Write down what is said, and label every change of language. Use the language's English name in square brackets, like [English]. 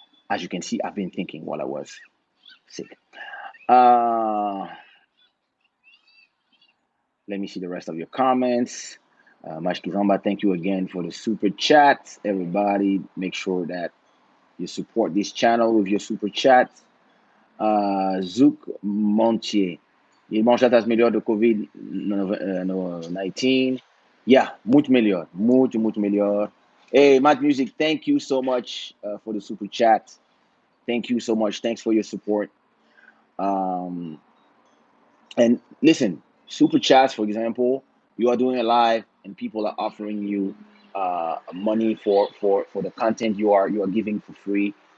[English] As you can see, I've been thinking while I was sick. Uh, Let me see the rest of your comments. Mashkizamba, thank you again for the super chat. Everybody, make sure that you support this channel with your super chat. Zouk Montier. [Portuguese] Irmão, já estás melhor do Covid-19? Yeah, muito melhor. Muito, muito melhor. [English] Hey, Matt Music, thank you so much for the super chat. Thank you so much. Thanks for your support. Um, and listen, super chats, for example, you are doing a live and people are offering you money for the content you are giving for free.